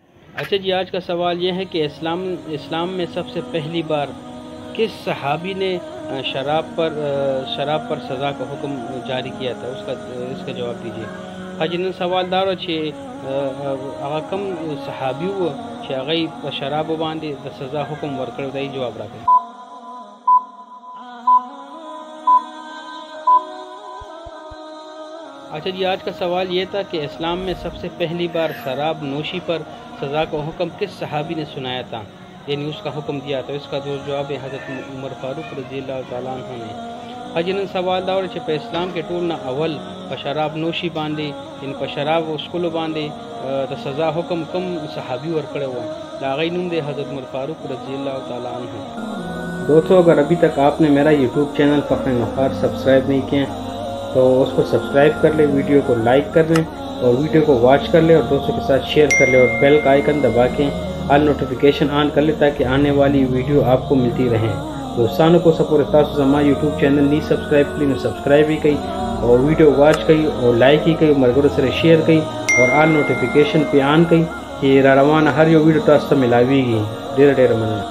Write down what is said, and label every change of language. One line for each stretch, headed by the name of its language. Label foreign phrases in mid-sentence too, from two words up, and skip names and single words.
Urdu: اچھا جی، آج کا سوال یہ ہے کہ اسلام میں سب سے پہلی بار کس صحابی نے شراب پر سزا کا حکم جاری کیا تھا؟ اس کا جواب دیجیے۔ ہاں جی،
Pashto: نن سوال دار هغه کم صحابي و چې هغه په شرابو باندې د سزا حکم ورکړی دی، جواب راکړئ۔
Urdu: اچھا جی، آج کا سوال یہ تھا کہ اسلام میں سب سے پہلی بار شراب نوشی پر سزا کا حکم کس صحابی نے سنایا تھا، یعنی اس کا حکم دیا تھا؟ اس کا جو جواب ہے حضرت عمر فاروق
Arabic: رضی اللہ تعالیٰ عنہ
Urdu: نے۔ ہاں جی،
Pashto: نن سوال دا چې په اسلام کې ټول نه اول په
Urdu: شراب نوشی
Pashto: باندې، یعنی په شراب وڅښلو باندې د سزا حکم کم صحابی ورکړی و، د هغې نوم دی حضرت عمر فاروق
Arabic: رضی اللہ تعالیٰ عنہ۔
Urdu: دوستو، اگر ابھی تک آپ نے میرا یوٹیوب چینل فخر مفخر سبسکرائب نہیں کیا تو اس کو سبسکرائب کر لیں، ویڈیو کو لائک کر لیں اور ویڈیو کو واچ کر لیں اور دوستوں کے ساتھ شیئر کر لیں اور بیل کا آئیکن دبا کے
English: all notification
Urdu: آن کر لیں تاکہ آنے والی ویڈیو آپ کو ملتی رہیں۔
Pashto: دوستانوں کو سپورٹ تاسو زما یوٹیوب چینل نہیں سبسکرائب کړئ نو سبسکرائب یې کړئ او ویډیو واچ کړئ او لایک یې کړئ، ملګرو سره شیئر کړئ اور
English: all notification
Pashto: پې آن کړئ چې را روانه هر یو ویډیو تاسو ته ملاویږي۔ ډېره مننه۔